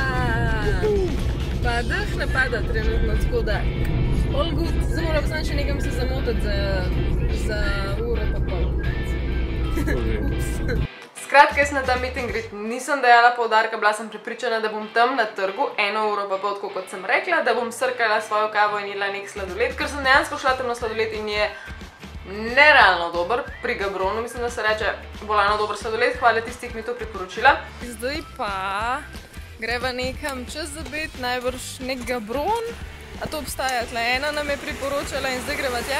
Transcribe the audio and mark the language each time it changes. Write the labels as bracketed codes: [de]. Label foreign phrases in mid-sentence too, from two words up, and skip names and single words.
[sl] Pa dež ne pada trenutno, tako da [en] all good. [sl] Zdaj moram samo še nekam se zamotiti za uro pa pol. Skratka, jaz na ta [en] meet and greet [sl] nisem dajala poudarka, bila sem prepričana, da bom tam na trgu 1 uro pa pol, tako kot sem rekla, da bom srkala svojo kavo in jedla nek sladoled, ker sem dejansko šla tam na sladoled in je nerealno dober, pri Gabronu, mislim, da se reče bolano dober sladoled, hvala tistih, ki mi to priporočila. Zdaj pa greva nekam čez zabet, najbrž nek Gabron, a to obstaja tle, ena nam je priporočala in zdaj greva tja.